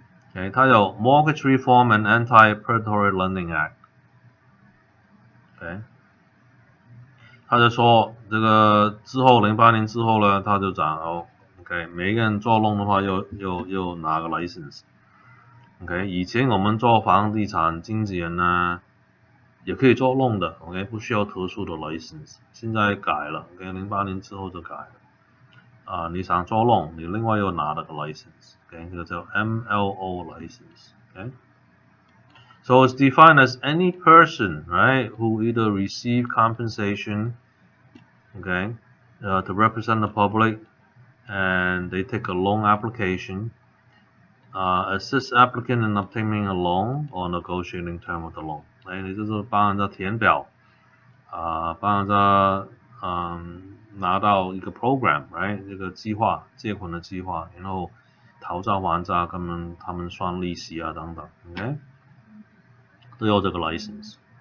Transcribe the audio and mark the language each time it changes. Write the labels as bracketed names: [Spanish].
[Chinese] OK， 它有 Mortgage Reform and Anti-Predatory Lending Act。OK， 他就说这个之后08年之后呢，他就讲OK， 每一个人做 loan 的话又拿个 license。OK， 以前我们做房地产经纪人呢，也可以做 loan 的 ，OK， 不需要特殊的 license。现在改了 ，OK， 08年之后就改了。你想做 loan， 你另外又拿了个 license，OK， 这个叫 MLO license， [English] OK。So it's defined as any person, right, who either receive compensation, okay, to represent the public, and they take a loan application, assist applicant in obtaining a loan or negotiating term of the loan. [Chinese] 你就是帮人家填表，帮人家拿到一个 program，right， 这个计划，借款的计划，然后讨债还债，他们算利息啊等等 ，OK， 都有这个 license。